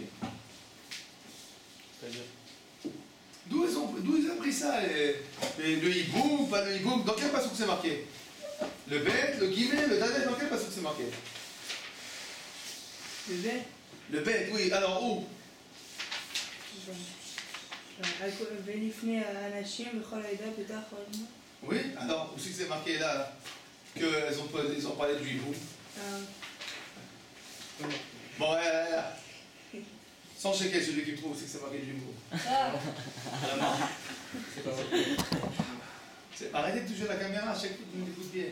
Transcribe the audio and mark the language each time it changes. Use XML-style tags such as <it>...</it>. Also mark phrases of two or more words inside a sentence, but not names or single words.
<fr>C'est-à-dire D'où ils ont pris ça? Le hiboum, pas le hiboum? Dans quel passage c'est marqué? Le bet, le guillemet, le dalet, dans quel passage c'est marqué? Le bet. Le bet, oui. Alors où?</fr> <he>ונפנה האנשים וכל העדה פתח עולמו.</he> <fr>Oui, alors où c'est que c'est marqué là? Qu'ils ont parlé du hiboum. Bon, sans checker celui qui trouve, c'est que c'est marqué du hiboum. Arrêtez de toucher la caméra à chaque fois que vous m'écoutez.</fr>